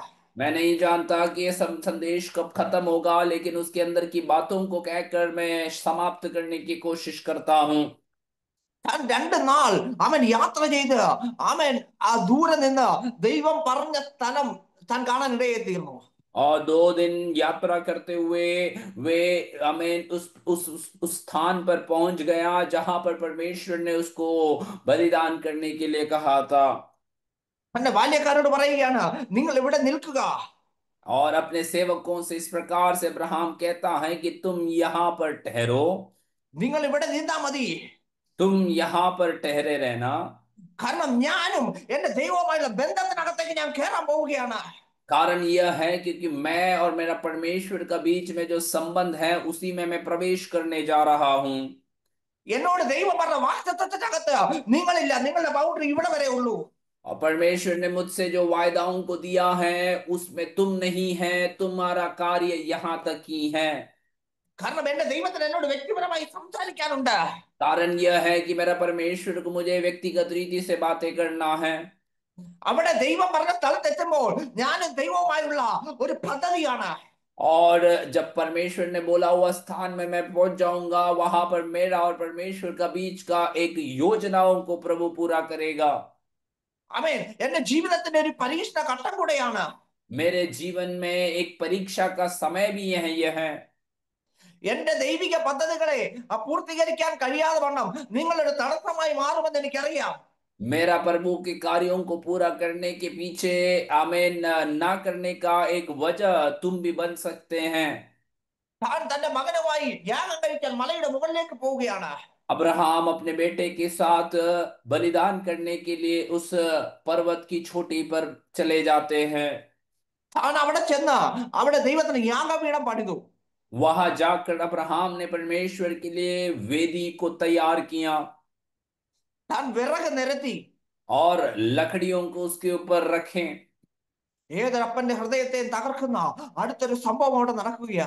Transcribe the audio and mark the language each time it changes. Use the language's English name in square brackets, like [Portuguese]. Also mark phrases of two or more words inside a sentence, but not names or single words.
[Hindi] मैं नहीं जानता कि ये संदेश कब खत्म होगा, लेकिन उसके अंदर की बातों को कहकर मैं समाप्त करने की कोशिश करता हूं। [Malayalam] താൻ 2 നാൾ അവൻ യാത്ര ചെയ്ത് ആമേൻ ആ ദൂരെ നിന്ന് ദൈവം പറഞ്ഞ സ്ഥലം താൻ കാണാൻ ഇടയായി തീർന്നു. [Hindi] और 2 दिन यात्रा करते हुए वे आमीन उस स्थान पर पहुंच गया जहां पर परमेश्वर ने उसको बलिदान करने के लिए कहा था। [Malayalam] തന്റെ ബാല്യക്കാരോട് പറയുകയാണ്, നിങ്ങൾ ഇവിടെ നിൽക്കുക. [Hindi] और अपने सेवकों से इस प्रकार से अब्राहम कहता है कि तुम यहाँ पर ठहरो, [Malayalam] നിങ്ങൾ ഇവിടെ നിന്നാ മതി. [Hindi] तुम यहाँ पर ठहरे रहना। [Malayalam] കാരണം ഞാനും എന്റെ ദൈവവുമായുള്ള ബന്ധത്തിനകത്തേക്ക് ഞാൻ കയറാൻ പോവുകയാണ്. [Hindi] कारण यह है क्योंकि मैं और मेरा परमेश्वर का बीच में जो संबंध है उसी में मैं प्रवेश करने जा रहा हूं। [Malayalam] എന്നോട് ദൈവം പറഞ്ഞ വാഗ്ദത്തത്തിനകത്ത് നിങ്ങളില്ല, നിങ്ങളുടെ ബൗണ്ടറി ഇവിടെ വരെ ഉള്ളൂ. [Hindi] और परमेश्वर ने मुझसे जो वायदाओं को दिया है उसमें तुम नहीं है, तुम्हारा कार्य यहाँ तक ही है। [Malayalam] കാരണം എന്റെ ദൈവത്തിന് എന്നോട് വ്യക്തിപരമായി സംസാരിക്കാനുണ്ട്. [Hindi] कारण यह है कि मेरा परमेश्वर को मुझे व्यक्तिगत रीति से बातें करना है। [Malayalam] അവിടെ ദൈവം പറഞ്ഞ സ്ഥലത്തെത്തുമ്പോൾ ഞാനും ദൈവവുമായുള്ള ഒരു പദ്ധതിയാണ്. [Hindi] और जब परमेश्वर ने बोला हुआ स्थान में मैं पहुंच जाऊंगा, वहां पर मेरा और परमेश्वर का बीच का एक योजनाओं को प्रभु पूरा करेगा। [Malayalam] ആമേൻ. എന്റെ ജീവിതത്തിന്റെ ഒരു പരീക്ഷണ ഘട്ടം കൂടെയാണ്. [Hindi] मेरे जीवन में एक परीक्षा का समय भी यह है। [Malayalam] എന്റെ ദൈവിക പദ്ധതികളെ പൂർത്തീകരിക്കാൻ കഴിയാതെ വണ്ണം നിങ്ങളൊരു തടസ്സമായി മാറുമെന്ന് എനിക്കറിയാം. [Hindi] मेरा प्रभु के कार्यों को पूरा करने के पीछे आमीन ना करने का एक वजह तुम भी बन सकते हैं। [Malayalam] താൻ തന്റെ മകനുമായി യാഗം കഴിക്കാൻ മലയുടെ മുകളിലേക്ക് പോവുകയാണ്. [Hindi] अब्राहम अपने बेटे के साथ बलिदान करने के लिए उस पर्वत की चोटी पर चले जाते हैं। [Malayalam] താൻ അവിടെ ചെന്ന് അവിടെ ദൈവത്തിന് യാഗപീഠം പണിതു. [Hindi] वहां जाकर अब्राहम ने परमेश्वर के लिए वेदी को तैयार किया [Malayalam] താൻ വിറക് നിരത്തി. [Hindi] और लकड़ियों को उसके ऊपर रखें। [Malayalam] ഏതൊരപ്പന്റെ ഹൃദയത്തെ തകർക്കുന്ന അടുത്തൊരു സംഭവം അവിടെ നടക്കുകയാണ്.